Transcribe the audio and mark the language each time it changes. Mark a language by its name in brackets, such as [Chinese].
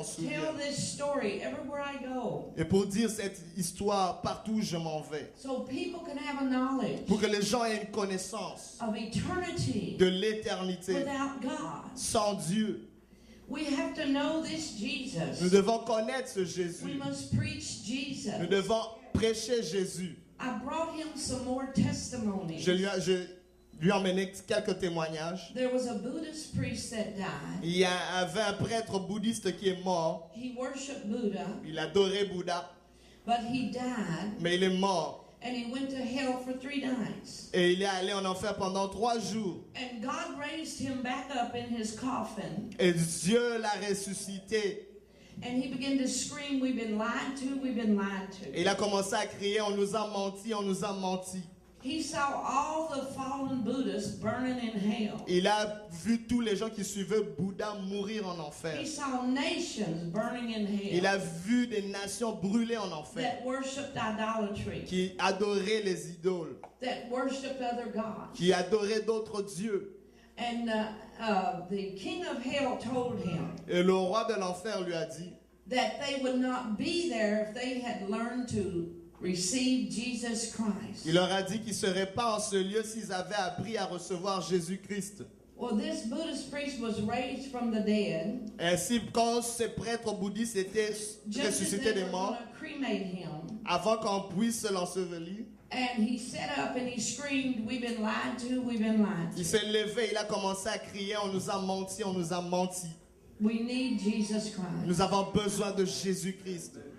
[English] And to [French] souvienne. [English] tell this story everywhere I go, [French] Et pour dire cette histoire partout où je m'en vais. [English] so people can have a knowledge [French] Pour que les gens aient une connaissance [English] of eternity [French] de l'éternité [English] without God. [French] sans Dieu. [English] We have to know this [French] Nous [English] Jesus. [French] devons connaître ce [English] We [French] Jésus. [English] must preach Jesus. [French] Nous devons prêcher Jésus. [English] I brought him some more testimonies. [French] Je lui ai emmené quelques témoignages. [English] There was a Buddhist priest that died. [French] Il y avait un prêtre bouddhiste qui est mort. [English] He worshiped Buddha, [French] Il adorait Bouddha, [English] but he died [French] mais il est mort. [English] and he went to hell for 3 nights. [French] Et il est allé en enfer pendant 3 jours. [English] And God raised him back up in his coffin, [French] Et Dieu l'a ressuscité. [English] and he began to scream, "We've been lied to, we've been lied to." [French] Et il a commencé à crier, on nous a menti, on nous a menti. [English] He saw all the fallen Buddhists burning in hell. [French] Il a vu tous les gens qui suivaient Bouddha mourir en enfer. [English] He saw nations burning in [French] Il [English] hell [French] a vu des nations brûler en enfer, [English] that worshipped idolatry, [French] qui adoraient les idoles, [English] that worshipped other gods. [French] qui adoraient d'autres dieux. [English] And the king of hell told him [French] Et le roi de l'enfer lui a dit [English] that they would not be there if they had learned to receive Jesus Christ. [French] il leur a dit qu'ils ne seraient pas en ce lieu s'ils avaient appris à recevoir Jésus-Christ. [English] Well, this Buddhist priest was raised from the dead. [French] Ainsi, quand ces prêtres bouddhistes étaient [English] Just as [French] ressuscités [English] they [French] des [English] were [French] morts, [English] going to cremate him. [French] avant qu'on puisse l'ensevelir, [English] And he sat up and he screamed, "We've been lied to, we've been lied [French] il [English] to." [French] s'est levé, il a commencé à crier, on nous a menti, on nous a menti. [English] We need Jesus Christ, [French] Nous avons besoin de Jésus-Christ,